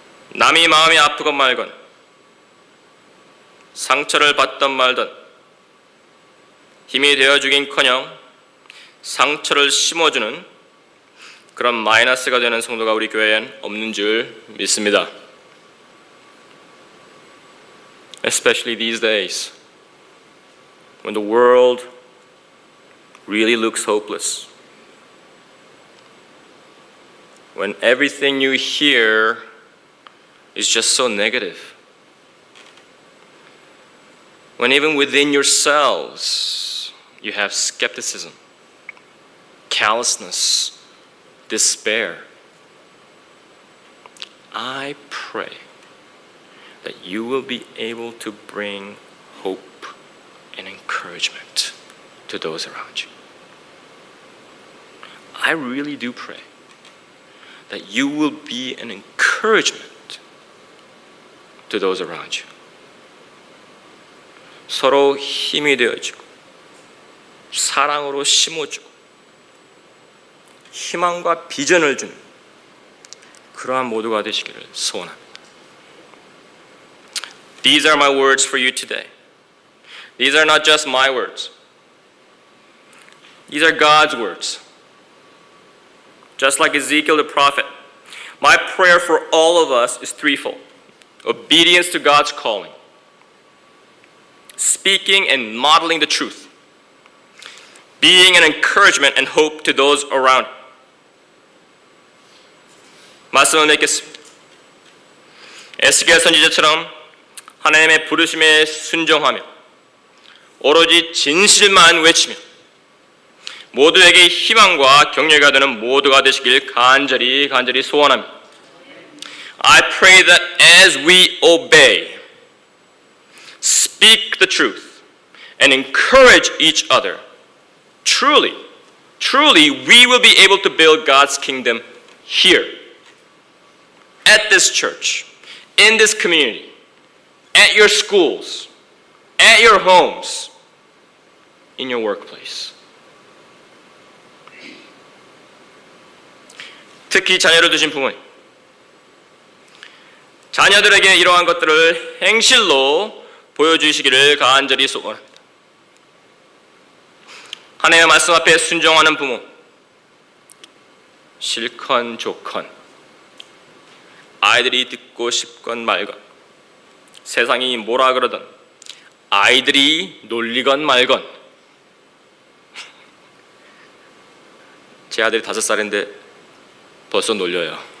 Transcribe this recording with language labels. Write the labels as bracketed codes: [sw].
[ko] 남이 마음이 아프건 말건 상처를 받던 말던 힘이 되어주긴커녕 상처를 심어주는 그런 마이너스가 되는 성도가 우리 교회엔 없는 줄 믿습니다. [en] Especially these days, when the world really looks hopeless, when everything you hear is just so negative, when even within yourselves you have skepticism, callousness, despair, I pray that you will be able to bring hope and encouragement to those around you. I really do pray that you will be an encouragement to those around you. [ko] 서로 힘이 되어주고 사랑으로 심어주고 희망과 비전을 주는 그러한 모두가 되시기를 소원합니다. [en] These are my words for you today. These are not just my words. These are God's words. Just like Ezekiel the prophet, my prayer for all of us is threefold. Obedience to God's calling, speaking and modeling the truth, being an encouragement and hope to those around. [ko] 말씀을 맺겠습니다. 에스겔 선지자처럼 하나님의 부르심에 순종하며 오로지 진실만 외치며 모두에게 희망과 격려가 되는 모두가 되시길 간절히 소원합니다. [en] I pray that as we obey, speak the truth, and encourage each other, truly we will be able to build God's kingdom here, at this church, in this community, at your schools, at your homes, in your workplace. [ko] 특히 자녀를 두신 부모님, 자녀들에게 이러한 것들을 행실로 보여주시기를 간절히 소원합니다. 하나님의 말씀 앞에 순종하는 부모, 싫건 좋건 아이들이 듣고 싶건 말건 세상이 뭐라 그러든 아이들이 놀리건 말건 제 아들이 5살인데 벌써 놀려요.